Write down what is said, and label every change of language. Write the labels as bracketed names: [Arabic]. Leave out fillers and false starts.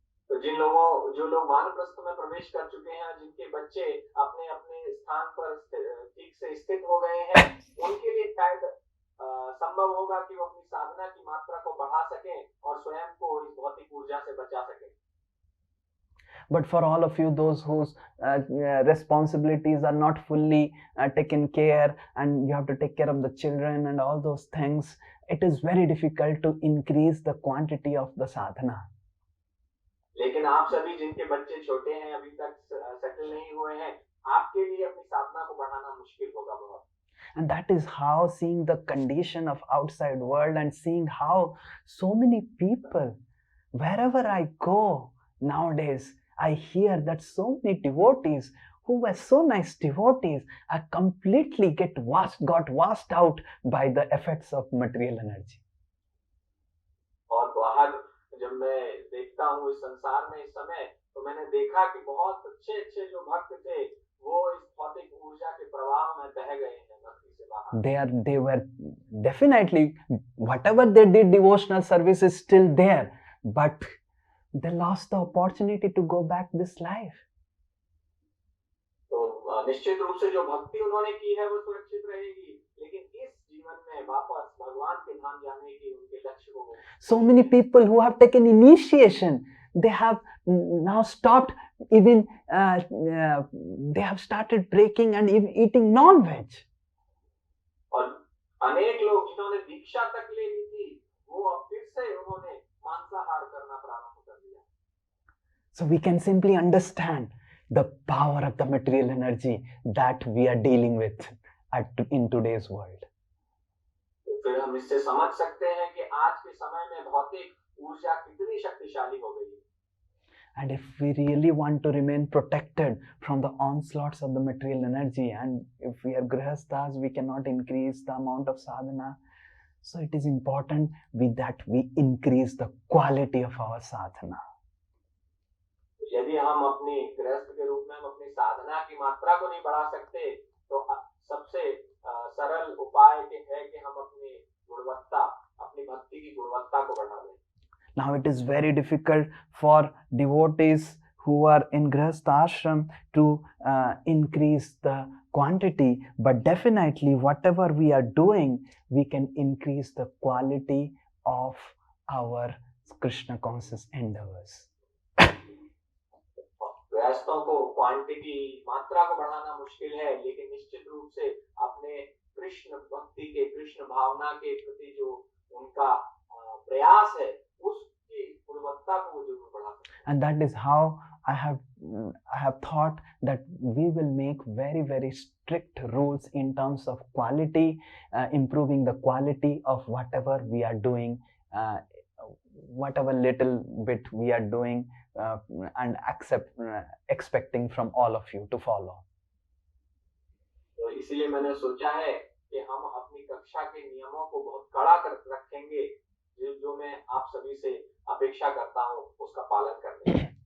[Hindi] तो जो लोग वानप्रस्थ में प्रवेश कर चुके हैं जिनके बच्चे अपने अपने स्थान पर ठीक से स्थित हो गए हैं उनके लिए शायद संभव होगा कि वो अपनी साधना की मात्रा को बढ़ा सकें और स्वयं को इस भौतिक ऊर्जा से बचा सकें. [English] But for all of you, those whose responsibilities are not fully taken care, and you have to take care of the children and all those things, it is very difficult to increase the quantity of the sadhana. [Hindi] लेकिन आप सभी जिनके बच्चे छोटे हैं, अभी तक settle नहीं हुए हैं, आपके लिए अपनी साधना को बढ़ाना मुश्किल होगा बहुत. [English] And that is how, seeing the condition of outside world and seeing how so many people, wherever I go nowadays, I hear that so many devotees who were so nice devotees are completely got washed out by the effects of material energy. [Hindi] और बाहर जब मैं देखता हूँ इस संसार में इस समय, तो मैंने देखा कि बहुत अच्छे अच्छे जो भक्त थे, वो इस भौतिक ऊर्जा के प्रवाह में बह गए हैं भक्ति से बाहर. [English] They were definitely, whatever they did, devotional service is still there, but they lost the opportunity to go back this life. [Hindi] तो निश्चित रूप से जो भक्ति उन्होंने की है वो सुरक्षित रहेगी, लेकिन इस जीवन में वापस भगवान के धाम जाने की उनके लक्ष्य हो. [English] So many people who have taken initiation, they have now stopped even, they have started breaking and even eating non-veg. [Hindi] और अनेक लोग जिन्होंने दीक्षा तक ले ली थी, वो अब फिर से उन्होंने मांसाहार करना प्रारंभ कर दिया. [English] So we can simply understand the power of the material energy that we are dealing with in today's world. [Hindi] फिर हम इससे समझ सकते हैं कि आज के समय में भौतिक ऊर्जा कितनी शक्तिशाली हो गई है. [English] And if we really want to remain protected from the onslaughts of the material energy, and if we are grihasthas, we cannot increase the amount of sadhana. So it is important with that we increase the quality of our sadhana. [Hindi] यदि हम अपनी गृहस्थ के रूप में हम अपनी साधना की मात्रा को नहीं बढ़ा सकते, तो सबसे सरल उपाय है कि हम अपनी गुणवत्ता, अपनी भक्ति की गुणवत्ता को बढ़ा दें. [English] Now it is very difficult for devotees who are in grihastha ashram to increase the quantity, but definitely whatever we are doing, we can increase the quality of our Krishna conscious endeavors. [Hindi] गृहस्थों को quantity मात्रा को बढ़ाना मुश्किल है, लेकिन निश्चित रूप से अपने कृष्ण भक्ति के, कृष्ण भावना के प्रति जो उनका प्रयास है, उसकी गुणवत्ता को जरूर बढ़ा सकते हैं. [English] And that is how I have thought that we will make very, very strict rules in terms of quality, improving the quality of whatever we are doing, whatever little bit we are doing, and expecting from all of you to follow. [Hindi] तो इसीलिए मैंने सोचा है कि हम अपनी कक्षा के नियमों को बहुत कड़ा कर रखेंगे, जो मैं आप सभी से अपेक्षा करता हूँ उसका पालन करने.